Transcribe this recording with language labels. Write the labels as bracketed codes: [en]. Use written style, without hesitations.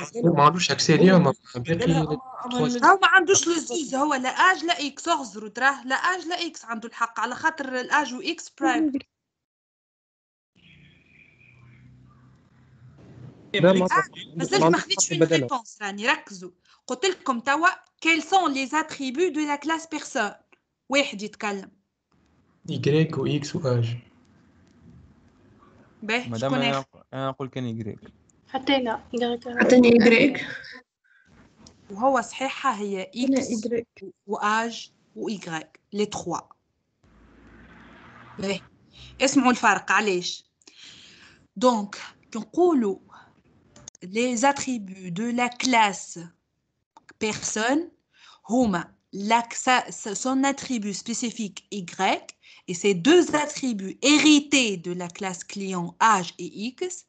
[ar] ما عندوش اكسي اليوم هو ما عندوش لزوز، هو لا اج لا اكس. اغزروا تراه لا اج لا اكس عنده الحق على خاطر الاج و اكس برايفت. مازلت ما خديتش في الريبونس راني. ركزوا قلت لكم توا [fr] quels sont les attributs de la classe personne. [ar] واحد يتكلم. Y و X و H. باهي شكون انا نقول كان يجريك. حتى لا عطيني Y. وهو صحيحة هي اكس و اج و ايغريك لي 3. باهي اسمعوا الفرق علاش. دونك كنقولوا [fr] les attributs de la classe personne هما son attribut spécifique Y et ces deux attributs hérités de la classe client âge et X.